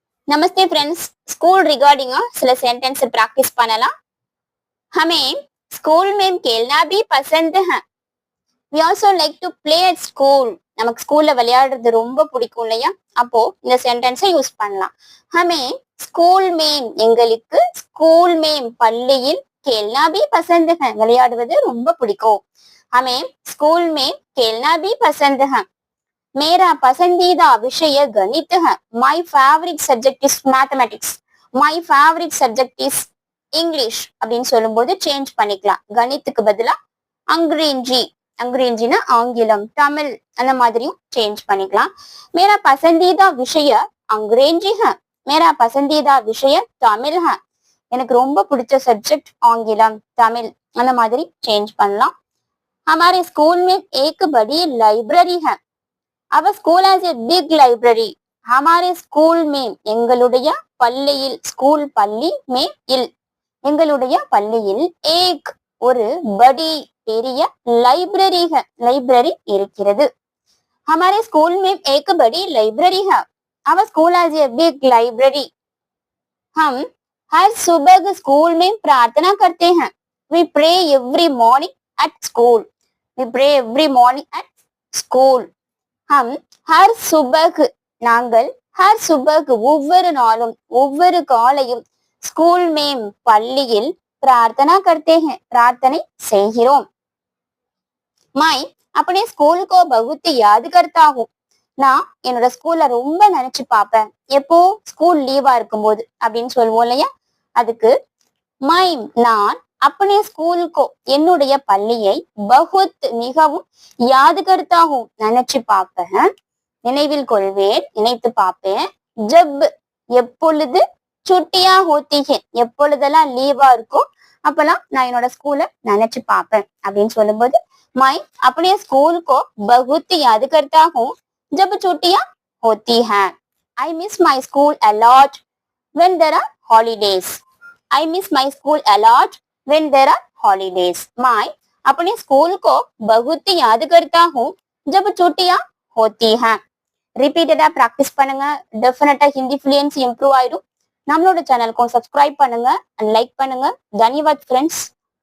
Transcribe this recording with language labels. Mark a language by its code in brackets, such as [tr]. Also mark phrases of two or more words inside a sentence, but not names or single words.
[ta] नमस्ते फ्रेंड्स। [en] school regarding [ta] सिला [en] sentence practice [ta] பண்ணலாம். [hi] हमें स्कूल में खेलना भी पसंद है. [en] We also like to play at school. [ta] நமக்கு ஸ்கூல்ல விளையாடுறது ரொம்ப பிடிக்கும் இல்லையா? அப்போ இந்த [en] sentence use [ta] பண்ணலாம். [hi] हमें स्कूल में [ta] எங்களுக்கு ஸ்கூல் [hi] में பள்ளியில் खेलना भी पसंद है. [ta] விளையாடுவது ரொம்ப பிடிக்கும். [hi] हमें स्कूल में खेलना भी पसंद है. मेरा पसंदीदा विषय गणित है. [en] My favorite subject is mathematics. My favorite subject is English. [ta] அப்படின்னு சொல்லும்போது சேஞ்ச் பண்ணிக்கலாம். கணித்துக்கு பதிலா அங்கிரேஜி, அங்கிரேஜினா ஆங்கிலம், தமிழ் அந்த மாதிரியும் சேஞ்ச் பண்ணிக்கலாம். [hi] मेरा पसंदीदा विषय अंग्रेजी है. मेरा पसंदीदा विषय தமிழ் है. [ta] எனக்கு ரொம்ப பிடிச்ச சப்ஜெக்ட் ஆங்கிலம், தமிழ் அந்த மாதிரி சேஞ்ச் பண்ணலாம். [hi] हमारे स्कूल में एक बड़ी लाइब्रेरी है. [en] Our school has a big library. [hi] हमारे स्कूल में [ta] எங்களுடைய பள்ளியில், ஸ்கூல் பள்ளி में இல் எங்களுடைய பள்ளியில் एक ஒரு बड़ी பெரிய லைப்ரரி है. லைப்ரரி இருக்கிறது. [hi] हमारे स्कूल में एक बड़ी लाइब्रेरी है. [en] Our school has a big library. [hi] हम हर सुबह स्कूल में प्रार्थना करते हैं. [en] We pray every morning at school. We pray every morning at school. [hi] हम हर सुबह நாங்கள் हर सुबह [ta] ஒவ்வொரு நாளும் ஒவ்வொரு காலையும் ஸ்கூல் மேம் பள்ளியில் [hi] प्रार्थना करते हैं. [ta] प्रार्थனை செய்கிறோம். [hi] मैं अपने स्कूल को बहुत याद करता हूँ. [ta] நான் என்னோட ஸ்கூல்ல ரொம்ப நினைச்சு பார்ப்பேன். எப்போ ஸ்கூல் லீவா இருக்கும்போது அப்படின்னு சொல்லுவோம் இல்லையா? அதுக்கு मैं நான் [hi] अपने स्कूल को [ta] என்னுடைய பள்ளியை बहुत மிகவும் [hi] याद करता हूँ [ta] நினைச்சு பார்ப்பேன், நினைவில் கொள்வேன், நினைத்து பார்ப்பேன். ஜப் எப்பொழுது, [hi] छुट्टियां होती हैं [ta] எப்பொழுதெல்லாம் லீவா இருக்கும் அப்பெல்லாம் நான் என்னோட ஸ்கூலை நினைச்சு பார்ப்பேன் அப்படின்னு சொல்லும்போது [hi] मैं अपने स्कूल को बहुत याद करता हूँ जब छुट्टियां होती हैं. [en] I miss my school a lot when there are holidays. I miss my school a lot when there are holidays. [hi] मैं अपने स्कूल को बहुत याद करता हूँ जब छुट्टियां होती हैं. [en] repeatedly practice [ta] பண்ணுங்க. டெஃபினட்டா [en] Hindi fluency improve [ta] ஆயிடும். நம்மளோட சேனலுக்கும் சப்ஸ்கிரைப் பண்ணுங்க [en] and like [ta] பண்ணுங்க. தன்யவாத் ஃப்ரெண்ட்ஸ்.